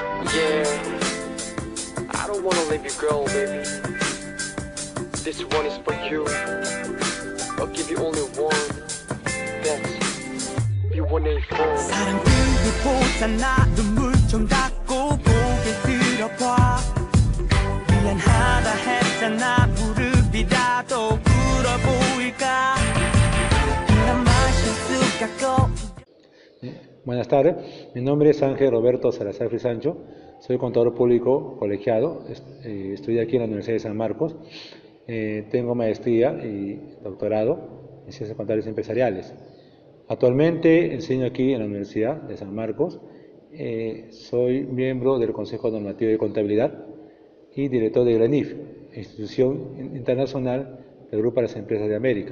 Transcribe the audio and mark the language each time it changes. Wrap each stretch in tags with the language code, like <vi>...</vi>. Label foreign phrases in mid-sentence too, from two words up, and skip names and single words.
<en>Yeah, I don't wanna leave you, girl, baby. This one is for you. I'll give you only one. That's B1A4.</en> <ko>사랑들을 보잖아 눈물 좀 닦고 고개 들어봐 미안하다 했잖아 무릎이라도 꿇어 보일까 난 마실 수 갖고</ko> <es>Buenas tardes, mi nombre es Ángel Roberto Salazar Frisancho, soy contador público colegiado, estudié aquí en la Universidad de San Marcos, tengo maestría y doctorado en Ciencias Contables Empresariales. Actualmente enseño aquí en la Universidad de San Marcos, soy miembro del Consejo Normativo de Contabilidad y director de GRANIF, institución internacional del Grupo de las Empresas de América.</es>